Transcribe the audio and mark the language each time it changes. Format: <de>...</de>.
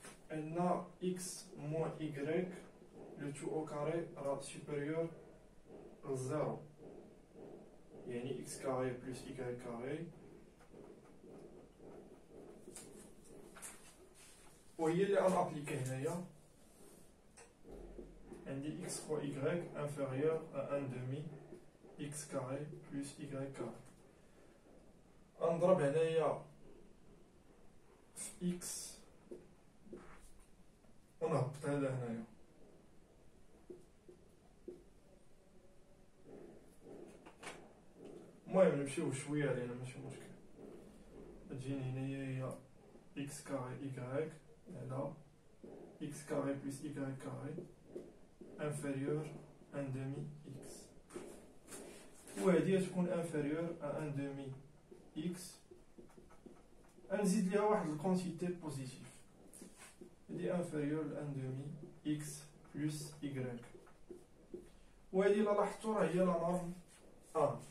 <ar>عندنا</ar> <fr>x moins y le tout au carré</fr> <ar>راه</ar> <fr>supérieur à 0</fr> <ar>يعني</ar> <fr>x carré plus y carré</fr> <ar>وهي اللي غنابليكي هنايا. عندي</ar> <fr>x fois y inférieur à 1 demi x carré plus y carré.</fr> <ar>نضرب هنايا في x ونهبط هذا هنايا. المهم نمشيو شويه علينا ماشي مشكل. تجيني هنايا هي</ar> <fr>x carré y على x carré plus y carré inférieur à 1 demi x.</fr> <ar>وهذه تكون</ar> <fr>inférieur à 1 demi x.</fr> <ar>نزيد ليها واحد الكونتيتي بوزيتيف. هذه</ar> <fr>inférieur à 1 demi x plus y.</fr> <ar>وهذه إلا لاحظتو راه هي لا نورم A.</ar>